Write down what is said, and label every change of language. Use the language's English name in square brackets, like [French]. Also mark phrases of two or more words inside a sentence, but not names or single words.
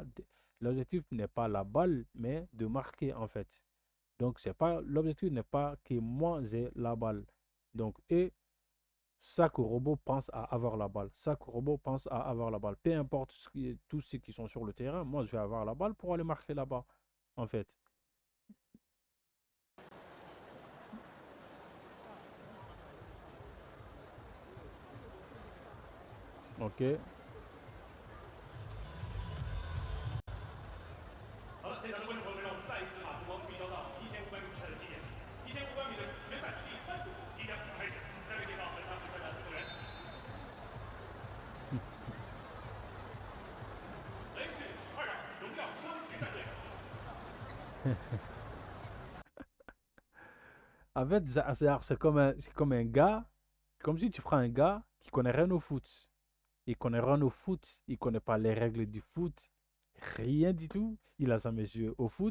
[French] L'objectif n'est pas la balle, mais de marquer, en fait. Donc c'est pas l'objectif n'est pas que moi j'ai la balle. Donc chaque robot pense à avoir la balle. Chaque robot pense à avoir la balle. Peu importe tous ceux qui sont sur le terrain, moi je vais avoir la balle pour aller marquer là-bas, en fait. Ok. [Chinese] 好了，现场的观众朋友们，让我们再一次把目光聚焦到1500米比赛的起点。1500米的决赛第3组即将开始。再为介绍本场比赛的参赛人。雷士二长荣耀双旗战队。 [French] En fait, c'est comme un gars, comme si tu prends un gars qui connaît rien au foot. Il connaît rien au foot, il connaît pas les règles du foot, rien du tout. Il a jamais joué au foot.